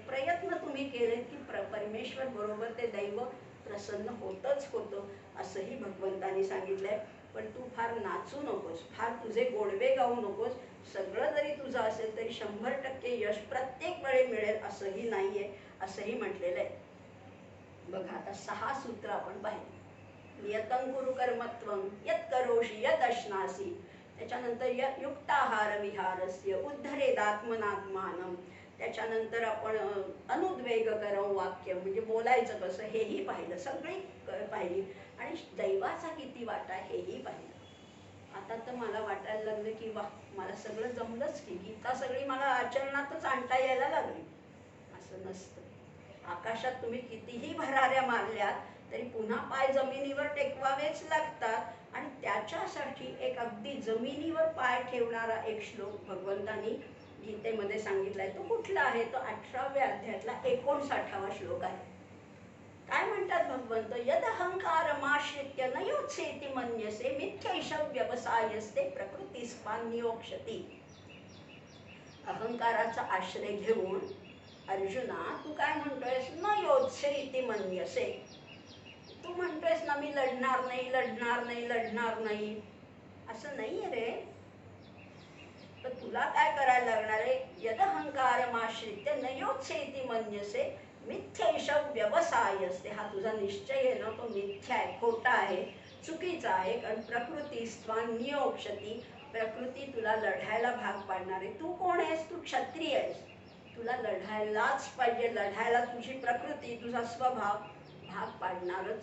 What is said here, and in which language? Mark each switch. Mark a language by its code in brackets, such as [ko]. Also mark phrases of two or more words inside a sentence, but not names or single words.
[mr] प्रयत्न तुम्ही केलेत की परमेश्वर बरोबर ते दैव प्रसन्न होतच होतं, असंही भगवंतानी सांगितलंय. पण तू फार नाचू नकोस, फार तुझे गोडवे गाऊ नकोस. सगळं जरी तुझं असेल तरी 100% यश प्रत्येक वेळी मिळेल असंही नाहीये, असंही म्हटलेलं आहे. बघा, आता 6 सूत्र आपण पाहिली. [sa] नियतं कुरु कर्मत्वं यत् करोषि यद् अश्नासि. त्याच्यानंतर युक्ताहार विहारस्य उद्धरेदात्मनात्मानं. [mr] त्याच्यानंतर आपण [sa] अनुद्वेगकरं वाक्य [mr] म्हणजे बोलायचं कसं हेही पाहिलं, सगळी पाहिली. आणि दैवाचा किती वाटा हेही पाहिलं. आता तर मला वाटायला लागलं की वा, मला सगळं जमलंच की, गीता सगळी मला आचरणातच आणता यायला लागली. असं नसतं. आकाशात तुम्ही कितीही भराऱ्या मारल्यात तरी पुन्हा पाय जमिनीवर टेकवावेच लागतात. आणि त्याच्यासाठी एक अगदी जमिनीवर पाय ठेवणारा एक श्लोक भगवंतानी गीतेमध्ये सांगितलाय. तो कुठला आहे? तो 18व्या अध्यायातला 59वा श्लोक आहे. काय म्हणतात भगवंत? [sa] यद अहंकारमाश्रित्य न योत्सेति मन्यसे मिथ्यैष व्यवसायस्ते प्रकृतिस्पान्योक्षति. [mr] अहंकाराचा आश्रय घेऊन अर्जुना तू काय म्हणतोयस? [sa] न योत्सेति मन्यसे. [mr] तू म्हणतोयस ना मी लढणार नाही, लढणार नाही, लढणार नाही. असं नाहीये रे. तर तुला काय करायला लागणार आहे? [sa] यद अहंकारमाश्रित्य न योत्सेति मन्यसे मिथ्यैष व्यवसायस्ते. [mr] हा तुझा निश्चय आहे ना, तो मिथ्या आहे, खोटा आहे, चुकीचा आहे. कारण प्रकृतिस्त्वान्योक्षति. प्रकृती तुला लढायला भाग पाडणार आहे. तू कोण आहेस? तू क्षत्रिय आहेस. तुला लढायलाच पाहिजे, लढायला तुझी प्रकृती, तुझा स्वभाव भाग पाडणारच.